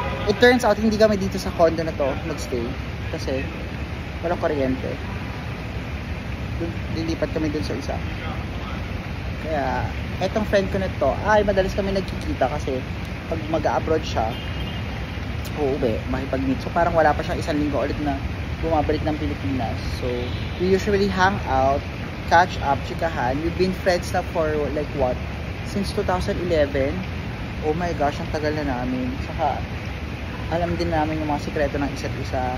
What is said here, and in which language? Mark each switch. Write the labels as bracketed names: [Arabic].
[English] It turns out, [Filipino] hindi kami dito sa condo na to nag-stay. Kasi, walang kuryente. Lilipat kami dun sa isa. Kaya, etong friend ko na to, madalas kami nagkikita kasi pag mag-a-abroad siya, uuwi, makipag-meet. So, parang wala pa siyang isang linggo ulit na bumabalik ng Pilipinas. [English] So, we usually hang out, catch up, chikahan. We've been friends na for like what? Since 2011. Oh my gosh, [Filipino] ang tagal na namin. Saka, alam din namin yung mga sikreto ng isa't isa.